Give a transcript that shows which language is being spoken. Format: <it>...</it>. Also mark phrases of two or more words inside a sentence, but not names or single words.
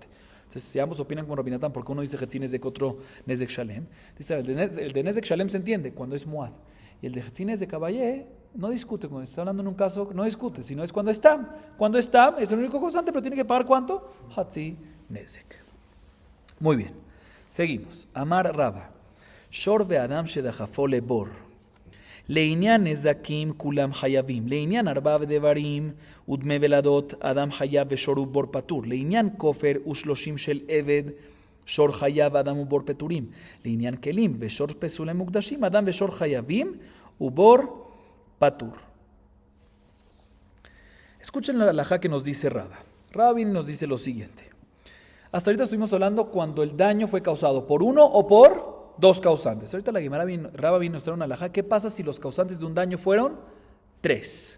<es>Entonces, si ambos opinan como Rabinatán, porque uno dice</es> <he>חצי נזק,</he> <es>otro</es> <he>נזק שלם,</he> <es>dice, el de</es> <he>נזק שלם</he> <es>se entiende cuando es Moad. Y el de</es> <he>חצי נזק</he> <es>Abaye no discute, cuando está hablando en un caso, no discute, sino es cuando es Tam. Cuando es Tam es el único causante, pero tiene que pagar ¿cuánto?</es> <he>חצי נזק.</he> <es>Muy bien, seguimos.</es> <he>אמר רבא. שור באדם שדחפו לבור. לעניין נזקים כולם חייבים, לעניין ארבע דברים ודמי ולדות אדם חייב ושור ובור פטור, לעניין כופר ושלושים של עבד שור חייב אדם ובור פטורים, לעניין כלים ושור פסולי מוקדשים אדם ושור חייבים ובור פטור.</he> <es>Escuchen la halajá que nos dice Raba. Raba viene y nos dice lo siguiente. Hasta ahorita estuvimos hablando cuando el daño fue causado por uno o por dos causantes. Ahorita la Gemara Raba vino a mostrar una halajá. ¿Qué pasa si los causantes de un daño fueron tres?</es>